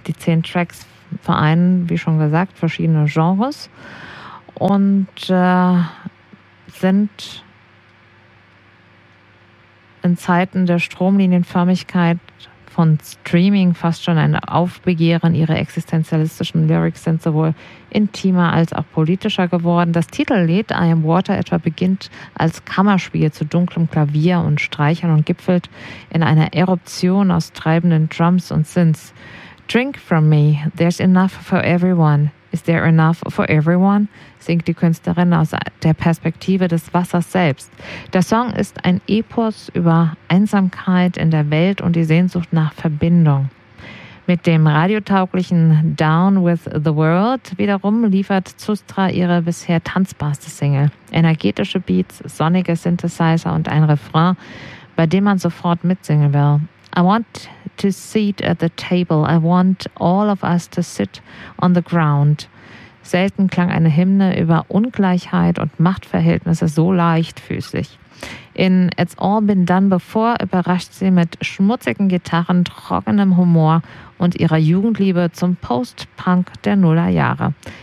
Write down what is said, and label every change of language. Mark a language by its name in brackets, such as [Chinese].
[German] Die 10 Tracks vereinen, wie schon gesagt, verschiedene Genres und sind in Zeiten der Stromlinienförmigkeit von Streaming fast schon ein Aufbegehren. Ihre existenzialistischen Lyrics sind sowohl intimer als auch politischer geworden. Das Titellied I Am Water etwa beginnt als Kammerspiel zu dunklem Klavier und Streichern und gipfelt in einer Eruption aus treibenden Drums und Synths. [English] Drink from me, there's enough for everyone. Is there enough for everyone? [German] Singt die Künstlerin aus der Perspektive des Wassers selbst. Der Song ist ein Epos über Einsamkeit in der Welt und die Sehnsucht nach Verbindung. Mit dem radiotauglichen Down with the World wiederum liefert Sustra ihre bisher tanzbarste Single. Energetische Beats, sonnige Synthesizer und ein Refrain, bei dem man sofort mitsingen will. [English] I want to sit at the table. I want all of us to sit on the ground. [German] Selten klang eine Hymne über Ungleichheit und Machtverhältnisse so leichtfüßig. In It's All Been Done Before überrascht sie mit schmutzigen Gitarren, trockenem Humor und ihrer Jugendliebe zum Post-Punk der Nullerjahre.